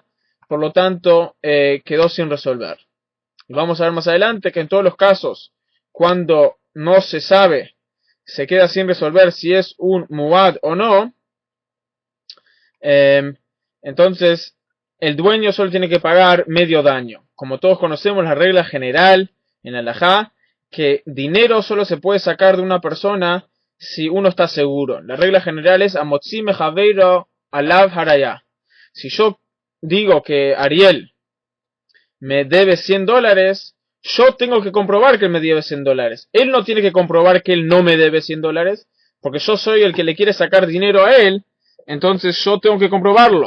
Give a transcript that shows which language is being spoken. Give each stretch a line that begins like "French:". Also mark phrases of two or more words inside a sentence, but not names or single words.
Spanish: Por lo tanto, quedó sin resolver. Y vamos a ver más adelante que en todos los casos, cuando no se sabe, se queda sin resolver si es un muad o no. Entonces, el dueño solo tiene que pagar medio daño. Como todos conocemos la regla general en la halajá, que dinero solo se puede sacar de una persona si uno está seguro. La regla general es
Hebrew: המוציא מחברו עליו הראיה.
Spanish: Si yo digo que Ariel me debe $100, yo tengo que comprobar que él me debe $100. Él no tiene que comprobar que él no me debe $100, porque yo soy el que le quiere sacar dinero a él, entonces yo tengo que comprobarlo.